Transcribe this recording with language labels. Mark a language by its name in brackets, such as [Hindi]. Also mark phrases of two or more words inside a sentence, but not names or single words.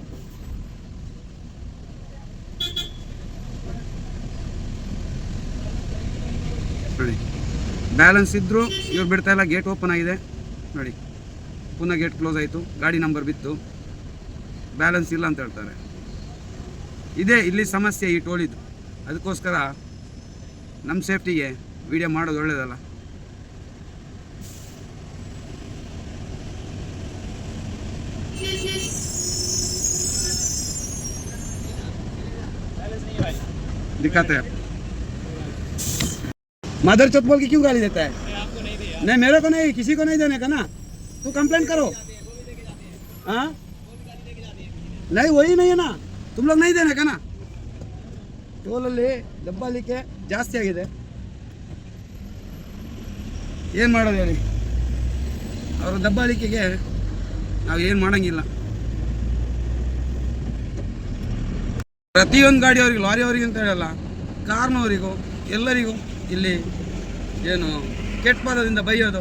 [Kannada] ನೋಡಿ, ಬ್ಯಾಲೆನ್ಸ್ ಇದ್ದರೂ ಇವ್ರು ಬಿಡ್ತಾ ಇಲ್ಲ. [English] gate open [Kannada] ಆಗಿದೆ ನೋಡಿ, ಪುನಃ [English] gate close [Kannada] ಆಯಿತು, ಗಾಡಿ ನಂಬರ್ ಬಿತ್ತು, ಬ್ಯಾಲೆನ್ಸ್ ಇಲ್ಲ ಅಂತ ಹೇಳ್ತಾರೆ. ಇದೇ ಇಲ್ಲಿ ಸಮಸ್ಯೆ ಈ ಟೋಲಿದು. ಅದಕ್ಕೋಸ್ಕರ ನಮ್ಮ ಸೇಫ್ಟಿಗೆ ವಿಡಿಯೋ ಮಾಡೋದು ಒಳ್ಳೆಯದಲ್ಲ. [Hindi] दिखाते हैं मदर चौथ बोल के क्यों गाली देता है? नहीं, मेरे को नहीं, किसी को नहीं देने का ना. तू कंप्लेंट करो. हाँ, नहीं वही नहीं है ना, तुम लोग नहीं देने का ना. [Kannada] ಟೋಲಲ್ಲಿ ದಬ್ಬಾಳಿಕೆ ಜಾಸ್ತಿ ಆಗಿದೆ. ಏನು ಮಾಡೋದು ಹೇಳಿ, ಅವರ ದಬ್ಬಾಳಿಕೆಗೆ ನಾವು ಏನು ಮಾಡೋಂಗಿಲ್ಲ. ಪ್ರತಿಯೊಂದು ಗಾಡಿಯವ್ರಿಗೆ, ಲಾರಿಯವ್ರಿಗೆ ಅಂತ ಹೇಳಲ್ಲ, ಕಾರ್ನವರಿಗೂ ಎಲ್ಲರಿಗೂ ಇಲ್ಲಿ ಏನು ಕೆಟ್ಟ ಪದದಿಂದ ಬೈಯೋದು.